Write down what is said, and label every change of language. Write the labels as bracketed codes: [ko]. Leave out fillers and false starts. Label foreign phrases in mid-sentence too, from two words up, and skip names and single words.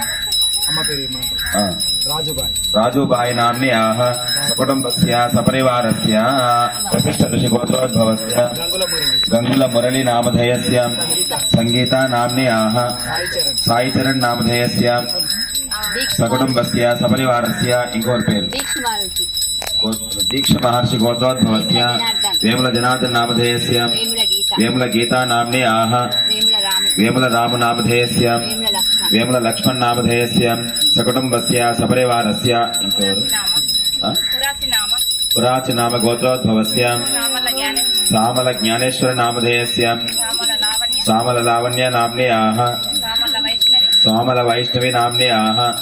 [sa] రాజుబాయి నామ్న్యాః సకుటుంబస్య సపరివారస్య వశిష్ఠ ఋషి గోత్రోద్భవస్య గంగుల మురళి నామధేయస్య సంగీత నామ్న్యాః సాయిచరణ్ నామధేయస్య సకుటుంబస్య సపరివారస్య. [te] ఇంకోటి పేరు [sa] दीक्ष महर्षि गोत्रोद्भवस्य वेमुल जनार्दन नामधेयस्य वेमुल गीता नाम्ने आह వేముల రామనామధేయస్య వేముల లక్ష్మణ్ నామధేయస్య సకుటుంబస్య సపరివారస్య ఇంకెవరు పురాచి నామ గోత్రోద్భవస్య సామల జ్ఞానేశ్వర నామధేయస్య సామల లావణ్య నామ్న్యాః సామల వైష్ణవి నామ్న్యాః